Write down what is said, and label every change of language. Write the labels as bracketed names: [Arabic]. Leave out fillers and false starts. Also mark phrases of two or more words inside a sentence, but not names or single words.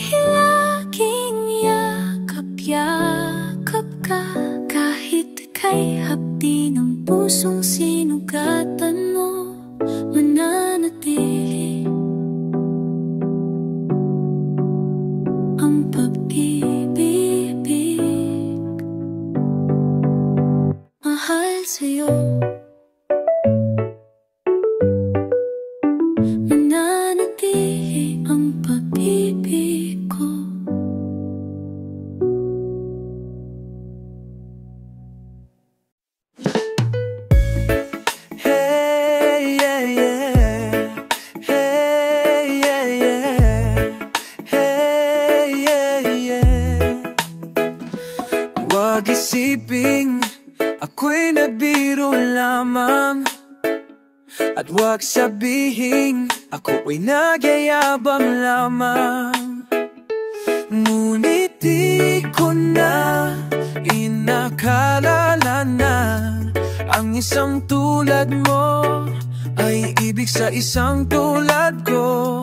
[Filipino] Laging yakap-yakap ka, kahit ika'y hapdi ng pusong sinugatan mo, mananatili ang pag-ibig mahal sa'yo. Mananatili ang pag-ibig ko. [English] Hey, yeah, yeah. Hey, yeah, yeah. Hey, yeah, yeah. [Filipino] Huwag isiping ako'y nabiro lamang, at huwag sabihin ako'y nagyayabang lamang. Ngunit di ko na inakalala na ang isang tulad mo ay ibig sa isang tulad ko.